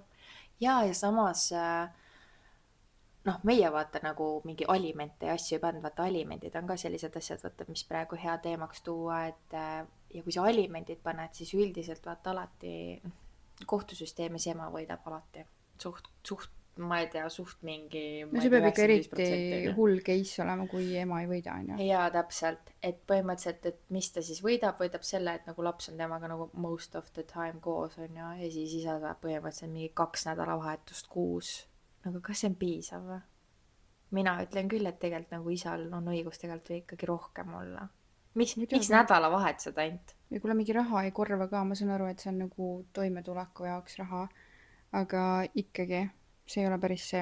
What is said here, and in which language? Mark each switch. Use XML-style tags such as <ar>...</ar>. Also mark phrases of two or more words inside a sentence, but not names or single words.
<et>ja samas noh, meie vaata nagu mingi alimente ja asju ei pannud, vaata alimendid on ka sellised asjad, vaata, mis praegu hea teemaks tuua, et ja kui sa alimendid paned, siis üldiselt vaata alati kohtusüsteemis ema võidab alati. Suht, ma ei tea, suht mingi... No see peab ikka eriti hull case olema, kui ema ei võida, on ju. Jaa, täpselt. Et põhimõtteliselt, et mis ta siis võidab selle, et nagu laps on temaga nagu</et> <en>most of the time</en> <et>koos, on ju, ja siis isa saab põhimõtteliselt mingi 2 nädalavahetust kuus. Nagu kas see on piisav või? Mina ütlen küll, et tegelikult nagu isal on õigus tegelikult ikkagi rohkem olla. Miks nädalavahetused ainult? Ja kuule, mingi raha ei korva ka, ma saan aru, et see on nagu toimetuleku jaoks raha, aga ikkagi see ei ole päris see.</et>